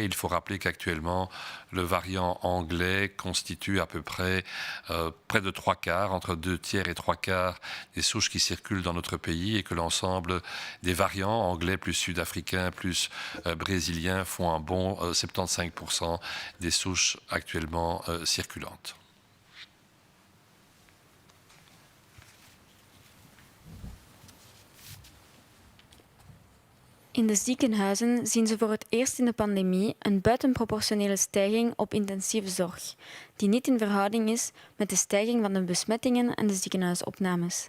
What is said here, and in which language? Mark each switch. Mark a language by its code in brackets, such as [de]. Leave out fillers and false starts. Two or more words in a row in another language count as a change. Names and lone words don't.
[fr] Il faut rappeler qu'actuellement, le variant anglais constitue à peu près près de 3/4, entre 2/3 et 3/4 des souches qui circulent dans notre pays, et que l'ensemble des variants anglais plus sud-africains plus brésiliens font un bon 75% des souches actuellement circulantes. [nl] In de ziekenhuizen zien ze voor het eerst in de pandemie een buitenproportionele stijging op intensieve zorg, die niet in verhouding is met de stijging van de besmettingen en de ziekenhuisopnames.